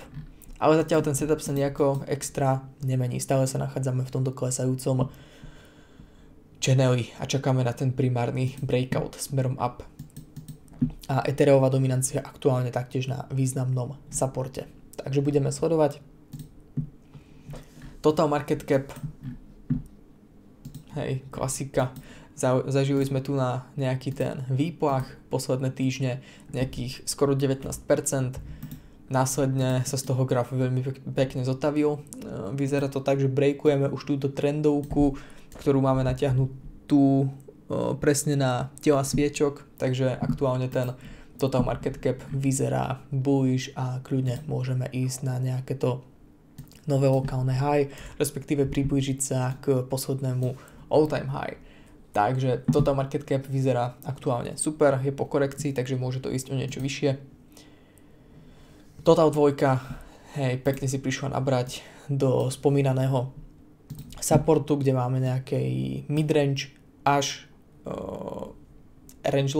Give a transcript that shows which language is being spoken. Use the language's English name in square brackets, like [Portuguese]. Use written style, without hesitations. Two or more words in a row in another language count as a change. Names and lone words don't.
[Slovak] Ale zatiaľ ten setup sa nejako extra nemení. Stále sa nachádzame v tomto klesajúcom channeli a čakáme na ten primárny breakout smerom up. A Ethereová dominancia aktuálne taktiež na významnom supporte. Takže budeme sledovať. [English] Total market cap. [Slovak] Hej, klasika. Zažili sme tu na nejaký ten výplach posledné týždne, nejakých skoro 19%. Následne sa z toho grafu veľmi pekne zotavil. Vyzerá to tak, že breakujeme už túto trendovku, ktorú máme natiahnutú presne na tela sviečok, takže aktuálne ten [English] total market cap [Slovak] vyzerá bullish a kľudne môžeme ísť na nejaké to nové lokálne high, respektíve priblížiť sa k poslednému [English] all-time high. [Slovak] Takže [English] total market cap [Slovak] vyzerá aktuálne super, je po korekcii, takže môže to ísť o niečo vyššie. Total 2, hej, pekne si prišla nabrať do spomínaného supportu, kde máme nejaký midrange až range